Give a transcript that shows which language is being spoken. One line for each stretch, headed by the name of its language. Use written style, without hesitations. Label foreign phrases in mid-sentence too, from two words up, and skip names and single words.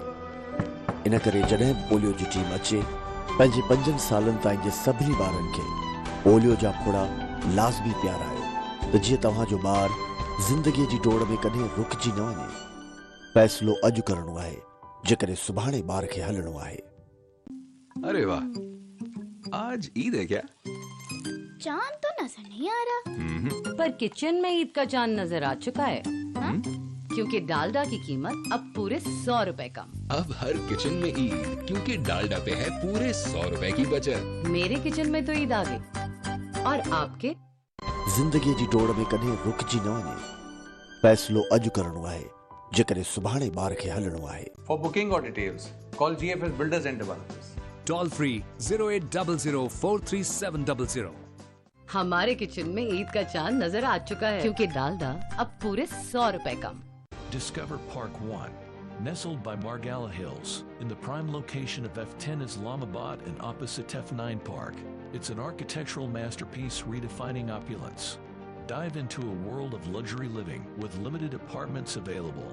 Sindhi: इन करे जॾहिं बि पोलियो जी टीम अचे, पंहिंजे 5 सालनि ताईं जे सभिनी ॿारनि खे पोलियो जा फुड़ा लाज़मी पियारायो त जीअं तव्हांजो ॿार ज़िंदगीअ जी डोड़ में कॾहिं रुकिजी न वञे। फ़ैसिलो अॼु करणो आहे जेकॾहिं सुभाणे ॿार खे हलणो आहे।
Urdu: ارے واہ، آج عید ہے کیا? چاند تو نظر نہیں آ رہا. پر کچن میں عید کا چاند نظر آ چکا ہے کیونکہ ڈالڈا کی قیمت اب پورے 100 روپے کم. اب ہر کچن میں عید کیونکہ ڈالڈا پہ ہے پورے 100 روپے کی بچت. میرے کچن میں تو عید آ گئی اور آپ کے?
Sindhi: ज़िंदगीअ जी डोड़ में कॾहिं रुकिजी न वञे। फ़ैसिलो अॼु करणो आहे जेकॾहिं सुभाणे ॿार खे हलणो आहे।
English: For booking or details, call GFS Builders and Developers. Toll free 0800433700.
Urdu: ہمارے کچن میں عید کا چاند نظر آ چکا ہے کیونکہ ڈالڈا اب پورے 100 روپے کم.
English: Discover Park 1, nestled by Margalla Hills, in the prime location of F10 Islamabad and opposite F9 Park. It's an architectural masterpiece redefining opulence. Dive into a world of luxury living with limited apartments available.